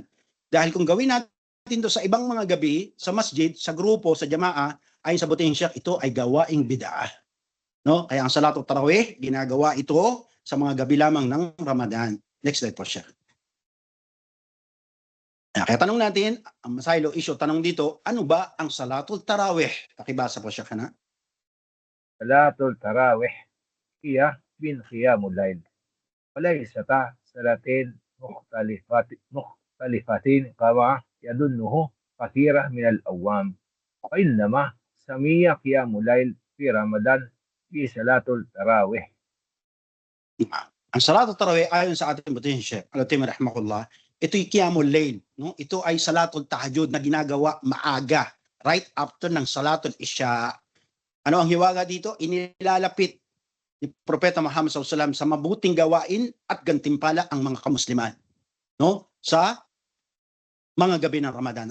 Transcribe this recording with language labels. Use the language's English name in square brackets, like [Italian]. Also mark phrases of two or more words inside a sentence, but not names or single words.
[Filipino] Dahil kung gawin natin ito sa ibang mga gabi, sa masjid, sa grupo, sa jamaa, ayon sa butihing Sheikh, ito ay gawaing bid'ah. No? Kaya ang Salatul Tarawih, ginagawa ito sa mga gabi lamang ng Ramadan. [English] Next slide [Filipino] po siya. Kaya tanong natin, ang masaylo issue, tanong dito, ano ba ang Salatul Tarawih? Pakibasa po siya kana. [Arabic] صلاة التراويح هي من قيام الليل. وليست صلاتين مختلفة كما يظنه كثير من الأوام، وإنما سمي قيام الليل في رمضان بصلاة التراويح. [Filipino] Ang salat tarawih ayon sa ating butihin Sheikh Al-Uthaymeen rahimahullah, ito'y [Arabic] قيام الليل, [Filipino] no? Ito ay salatul tahajjud na ginagawa maaga, [English] right after [Filipino] ng salatul isya. Ano ang hiwaga dito? Inilalapit ni Propeta Muhammad SAW sa mabuting gawain at gantimpala ang mga kamusliman, no? Sa mga gabi ng Ramadan.